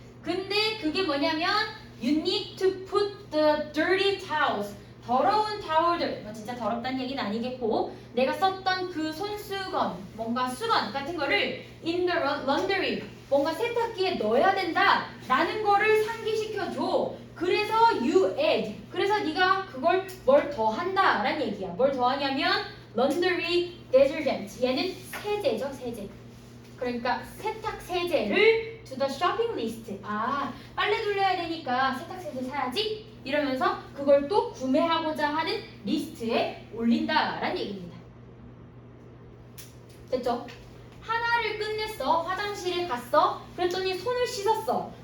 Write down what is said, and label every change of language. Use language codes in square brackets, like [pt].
[ko] 근데 그게 뭐냐면 [en] you need to put the dirty towels [ko] 더러운 타월들 뭐 진짜 더럽다는 얘기는 아니겠고 내가 썼던 그 손수건 뭔가 수건 같은 거를 [en] in the laundry [ko] 뭔가 세탁기에 넣어야 된다 라는 거를 상기시켜줘. 그래서 [en] you add [ko] 그래서 네가 그걸 뭘 더한다 라는 얘기야. 뭘 더하냐면 laundry detergent 얘는 세제죠. 세제. 그러니까 세탁 세제를 [en] to the shopping list. [ko] 아 빨래 돌려야 되니까 세탁 세제 사야지 이러면서 그걸 또 구매하고자 하는 리스트에 올린다 라는 얘기입니다. 됐죠? 하나를 끝냈어. 화장실에 갔어. 그랬더니 손을 씻었어.